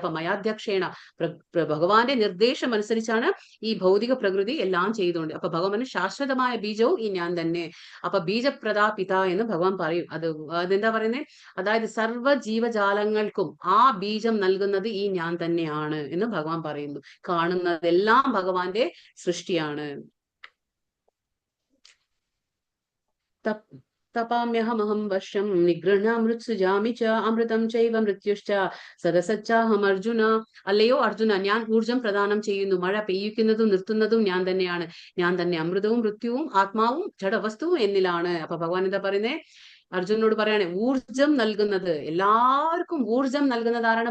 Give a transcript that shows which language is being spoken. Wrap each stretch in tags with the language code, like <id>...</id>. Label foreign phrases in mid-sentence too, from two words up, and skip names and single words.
<ml>അപ്പൊ മയാധ്യക്ഷേണ ഭഗവാന്റെ നിർദ്ദേശം അനുസരിച്ചാണ് ഈ ഭൗതിക പ്രകൃതി എല്ലാം ചെയ്തുകൊണ്ട്. അപ്പൊ ഭഗവാന് ശാശ്വതമായ ബീജവും ഈ ഞാൻ തന്നെ. അപ്പൊ</ml> <sa>ബീജപ്രദാ പിത</sa> <ml>എന്ന് ഭഗവാൻ പറയും. അതെന്താ പറയുന്നത്? അതായത് സർവ്വ ജീവജാലങ്ങൾക്കും ആ ബീജം നൽകുന്നത് ഈ ഞാൻ തന്നെയാണ് എന്ന് ഭഗവാൻ പറയുന്നു. കാണുന്നതെല്ലാം ഭഗവാന്റെ സൃഷ്ടിയാണ്.</ml> <sa>तपाम्यहमहं वर्षं നിഗൃഹാമൃത്സുജാമി ച അമൃതം ചൈവ മൃത്യുശ്ച സദസച്ചാഹം അർജുന.</sa> <ml>അല്ലയോ അർജുന, ഞാൻ ഊർജം പ്രദാനം ചെയ്യുന്നു, മഴ പെയ്യിക്കുന്നതും നിർത്തുന്നതും ഞാൻ തന്നെയാണ്. ഞാൻ തന്നെ അമൃതവും മൃത്യുവും ആത്മാവും ജഡവസ്തുവും എന്നിലാണ്. അപ്പൊ ഭഗവാൻ എന്താ പറയുന്നേ? അർജുനോട് പറയാണ്, ഊർജം നൽകുന്നത്, എല്ലാവർക്കും ഊർജം നൽകുന്നത് ആരാണ്?</ml>